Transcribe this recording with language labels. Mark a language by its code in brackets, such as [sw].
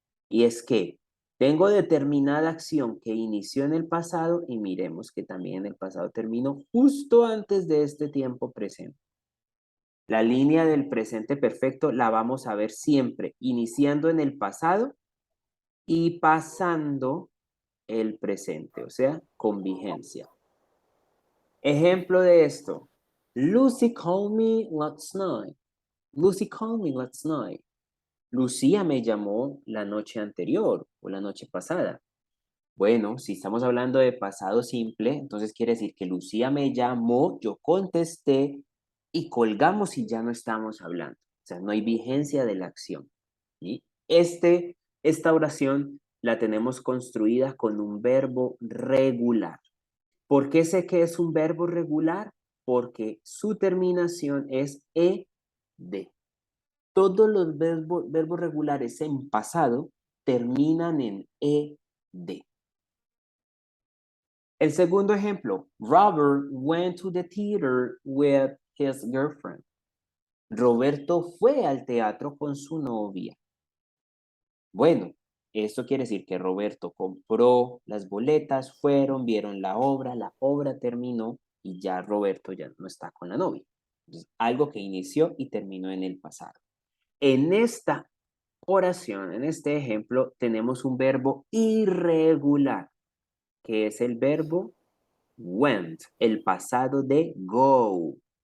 [es] Y es que tengo determinada acción que inició en el pasado y miremos que también en el pasado terminó justo antes de este tiempo presente. La línea del presente perfecto la vamos a ver siempre iniciando en el pasado y pasando el presente, o sea, con vigencia. Ejemplo de esto. [en] Lucy called me last night. Lucy called me last night. [es] Lucía me llamó la noche anterior o la noche pasada. Bueno, si estamos hablando de pasado simple, entonces quiere decir que Lucía me llamó, yo contesté y colgamos y ya no estamos hablando. O sea, no hay vigencia de la acción. ¿Sí? Esta oración la tenemos construida con un verbo regular. ¿Por qué sé que es un verbo regular? Porque su terminación es ed. Todos los verbos regulares en pasado terminan en ed. El segundo ejemplo, [en] Robert went to the theater with his girlfriend. [es] Roberto fue al teatro con su novia. Bueno, esto quiere decir que Roberto compró las boletas, vieron la obra terminó y ya Roberto ya no está con la novia. Entonces, algo que inició y terminó en el pasado. En esta oración, en este ejemplo, tenemos un verbo irregular, que es el verbo went, el pasado de go.